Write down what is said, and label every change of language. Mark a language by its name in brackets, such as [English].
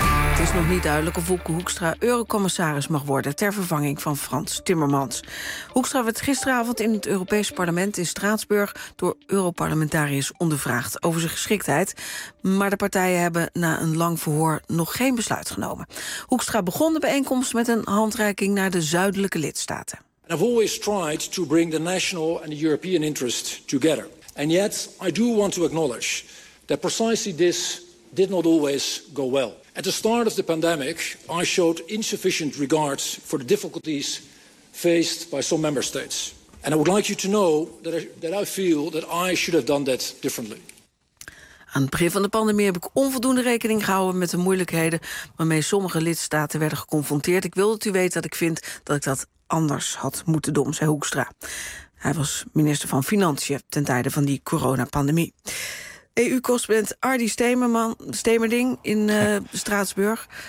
[Dutch] Het is nog niet duidelijk of Wopke Hoekstra eurocommissaris mag worden ter vervanging van Frans Timmermans. Hoekstra werd gisteravond in het Europees Parlement in Straatsburg door europarlementariërs ondervraagd over zijn geschiktheid. Maar de partijen hebben na een lang verhoor nog geen besluit genomen. Hoekstra begon de bijeenkomst met een handreiking naar de zuidelijke lidstaten. [English] I have always tried to bring the national and the European interest together. And yet I do want to acknowledge that precisely this did not always go well. At the start of the pandemic, I showed insufficient regard for the difficulties faced by some member states. And I would like you to know that I feel that I should have done that differently. [Dutch] Aan het begin van de pandemie heb ik onvoldoende rekening gehouden met de moeilijkheden waarmee sommige lidstaten werden geconfronteerd. Ik wil dat u weet dat ik vind dat ik dat anders had moeten doen, zei Hoekstra. Hij was minister van Financiën ten tijde van die coronapandemie. EU-correspondent Ardy Stemerding in Straatsburg.